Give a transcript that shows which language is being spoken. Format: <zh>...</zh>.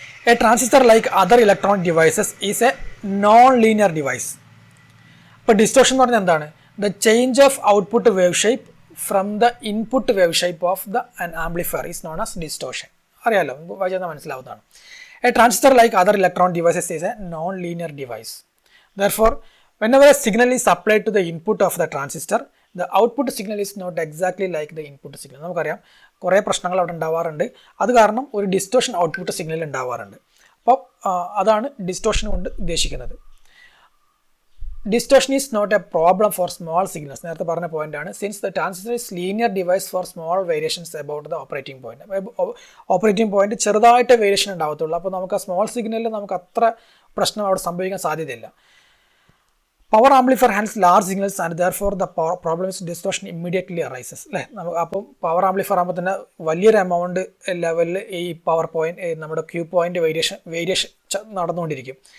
<en>A transistor like other electronic devices is a non linear device.</en> <ml>അപ്പോൾ distortion എന്ന് പറഞ്ഞാൽ എന്താണ്?</ml> <en>The change of output wave shape from the input wave shape of an amplifier is known as distortion.</en> <ml>അറിയാലോ, വായിച്ചാൽ മനസ്സിലാവുന്നതാണ്.</ml> <en>A transistor like other electron devices is a non-linear device. Therefore, whenever a signal is applied to the input of the transistor, the output signal is not exactly like the input signal.</en> <ml>നമുക്കറിയാം കുറേ പ്രശ്നങ്ങൾ അവിടെ ഉണ്ടാവാറുണ്ട്. അത് കാരണം ഒരു distortion output signal ഉണ്ടാവാറുണ്ട്. അപ്പോൾ അതാണ് ഡിസ്റ്റോഷൻ കൊണ്ട് ഉദ്ദേശിക്കുന്നത്.</ml> <en>Distortion is not a problem for small signals.</en> <ml>നേരത്തെ പറഞ്ഞ പോയിന്റാണ്.</ml> <en>Since the transistor is linear device for small variations about the operating point.</en> <ml>Operating point ചെറുതായിട്ട് വേരിയേഷൻ ഉണ്ടാവത്തുള്ളൂ. അപ്പോൾ നമുക്ക് ആ സ്മോൾ സിഗ്നലിൽ നമുക്ക് അത്ര പ്രശ്നം അവിടെ സംഭവിക്കാൻ സാധ്യതയില്ല.</ml> <en>Power amplifier hands large signals and therefore the problems distortion immediately arises അല്ലേ.</en> <ml>നമുക്ക് അപ്പം പവർ ആംപ്ലിഫയർ ആകുമ്പോൾ തന്നെ വലിയൊരു എമൗണ്ട് ലെവലിൽ ഈ പവർ പോയിന്റ് നമ്മുടെ ക്യൂ പോയിന്റ് വേരിയേഷൻ നടന്നുകൊണ്ടിരിക്കും.</ml>